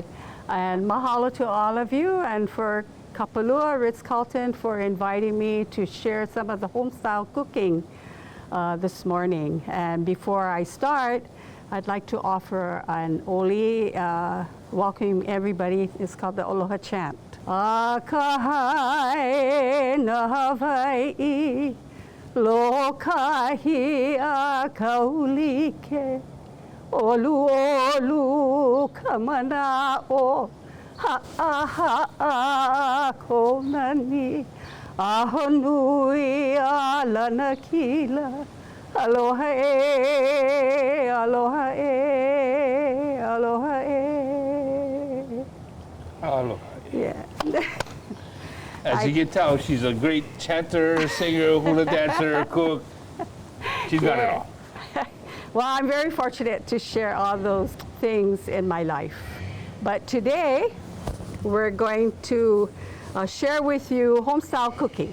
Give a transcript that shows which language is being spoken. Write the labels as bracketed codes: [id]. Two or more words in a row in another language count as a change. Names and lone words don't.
[en] And mahalo to all of you, and for Kapalua, Ritz-Carlton, for inviting me to share some of the home-style cooking this morning. And before I start, I'd like to offer an oli, welcoming everybody. It's called the Aloha Chant. [haw] Akahai na Hawaii, lokahi akaulike, olu olu kamana o ha'a konani, ahonui alana kila, aloha e, aloha e, aloha e. [en] Aloha. Yeah. As you can tell, she's a great chanter, singer, hula dancer, cook. She's got it all. Well, I'm very fortunate to share all those things in my life. But today, we're going to share with you home-style cooking.